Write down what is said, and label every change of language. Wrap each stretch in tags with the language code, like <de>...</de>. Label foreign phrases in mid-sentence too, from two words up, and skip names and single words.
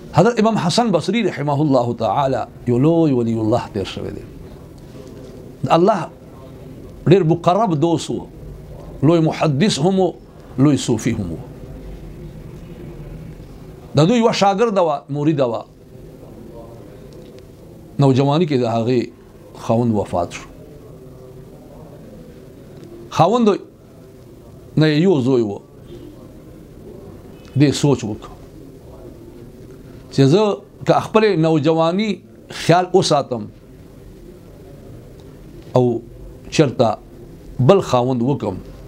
<ps>حضرت امام حسن بصری رحمه الله تعالی یو لوی ولی الله تیر شوی دی الله ډیر مقرب دوست و لوی محدث هم لوی صوفي هم د دوی یو شاګرد و مرید و نوجوانی کې د هغه خاوند وفات شو خاوند نه یو زوی و دې سوچ وکړ چې زه که خپل نوجوانی خیال وساتم او چرته بل خاوند وکم</ps>